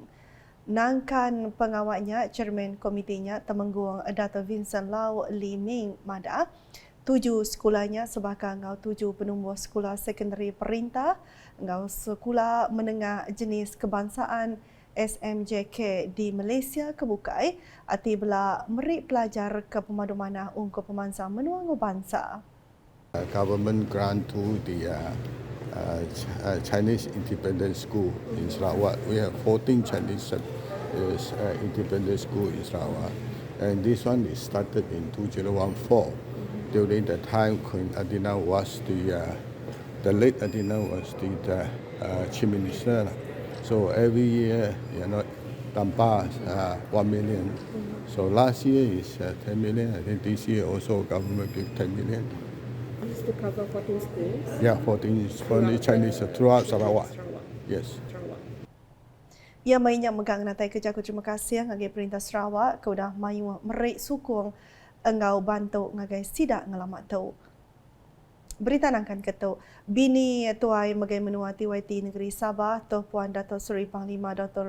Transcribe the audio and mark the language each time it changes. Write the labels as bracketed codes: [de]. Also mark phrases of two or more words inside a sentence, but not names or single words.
[iba] Nangkan pengawalnya, Chairman Komitinya Temenggung Dato' Vincent Lau Lee Ming Mada, 7 sekolahnya sebahagian ngau 7 penumbuk sekolah sekondari perintah, ngau sekolah menengah jenis kebangsaan SMJK di Malaysia kebukai ati bela merik pelajar ke pemadu manah ungkup pemansa menuang bangsa. [en] Government grant to the Chinese Independent School in Sarawak. We have 14 Chinese independent school in Sarawak, and this one is started in 2014. During the time Queen Adina was the late Adina was the Chief Minister. So every year, tanpa 1 million. So last year is 10 million. I think this year also government give 10 million. This to cover 14 schools? Yeah, 14 is for the Chinese throughout Sarawak. Yes. [iba] Ia mainnya megang natai kerja terima kasih ngagai perintah Sarawak ke udah mayu merik sukung engau bantu ngagai sidak ngelamat tau. Berita nangkan ketuk, bini tuai megai menua TYT Negeri Sabah, Tuan Puan Dato' Seri Panglima Dr.